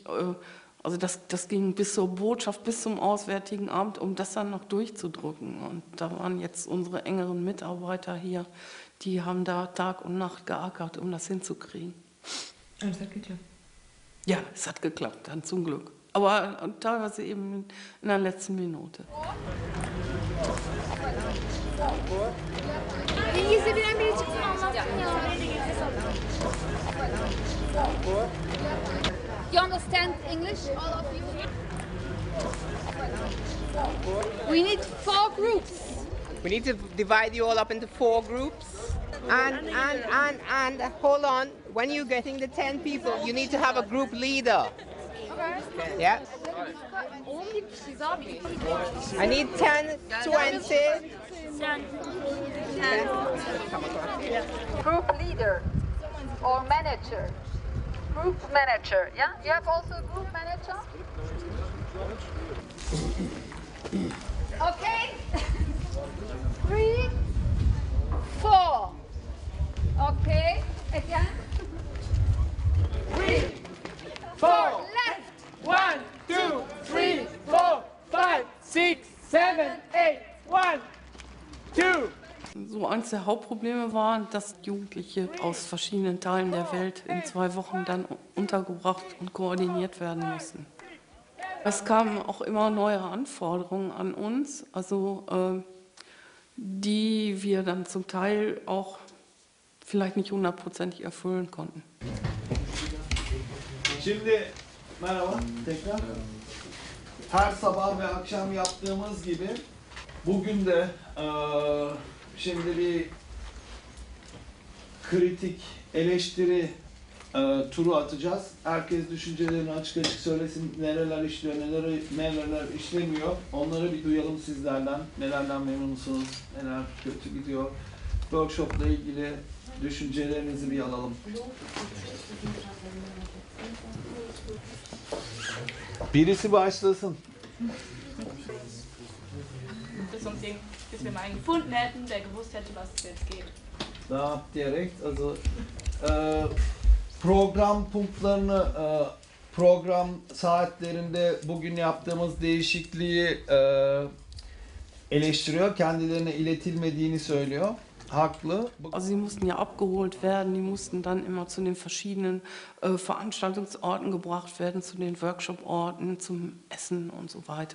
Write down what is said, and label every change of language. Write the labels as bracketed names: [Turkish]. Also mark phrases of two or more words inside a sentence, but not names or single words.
[German] Also das ging bis zur Botschaft, bis zum Auswärtigen Amt, um das dann noch durchzudrücken. Und da waren jetzt unsere engeren Mitarbeiter hier, die haben da Tag und Nacht geackert, um das hinzukriegen. Und es hat geklappt? Ja, es hat geklappt, dann zum Glück. Aber teilweise eben in der letzten Minute. [English] You understand English, all of you? We need 4 groups. We need to divide you all up into 4 groups. And hold on, when you're getting the 10 people, you need to have a group leader. Okay. Yeah? [Turkish] 11 kişiyiz abi. [English] I need 10, 20. Group leader or manager. Group manager, yeah? You have also a group manager? Okay. 3, 4. Okay. Again. 3, 4, Left. 1, 2, 3, 4, 5, 6, 7, 8, 1, 2. [German] So eins der Hauptprobleme war, dass Jugendliche aus verschiedenen Teilen der Welt in 2 Wochen dann untergebracht und koordiniert werden mussten. Es kamen auch immer neue Anforderungen an uns, also die wir dann zum Teil auch vielleicht nicht 100%ig erfüllen konnten. [Turkish] Şimdi merhaba tekrar. Her sabah ve akşam yaptığımız gibi bugün de şimdi bir kritik eleştiri turu atacağız. Herkes düşüncelerini açık açık söylesin. Nereler işliyor, nereler işlemiyor. Onları bir duyalım sizlerden. Nelerden memnunsunuz, neler kötü gidiyor. Workshop'la ilgili düşüncelerinizi bir alalım. Birisi başlasın. [German] Bis wir mal einen gefunden hätten, der gewusst hätte, was es jetzt geht. [Turkish] Ne yap diyerek, also program punktlarını, program saatlerinde bugün yaptığımız değişikliği eleştiriyor. Kendilerine iletilmediğini söylüyor. Haklı. [German] Also sie mussten ja abgeholt werden, die mussten dann immer zu den verschiedenen Veranstaltungsorten gebracht werden, zu den Workshop-Orten, zum Essen und so weiter.